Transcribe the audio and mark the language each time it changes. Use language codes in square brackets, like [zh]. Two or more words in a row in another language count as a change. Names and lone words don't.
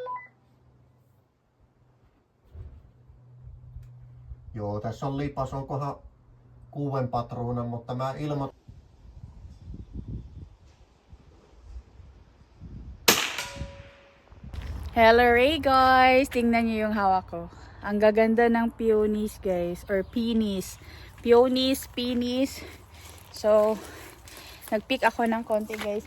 [fi] Joo, tässä on lipas, onkohan 6 patruunan, mutta mä ilmoitan. [en] Hello Ray guys! [tl] Tingnan niyo yung hawak ko. Ang gaganda ng peonies guys, [en] or peonies. Peonies, peonies. [tl] So, nag-pick ako ng konti guys.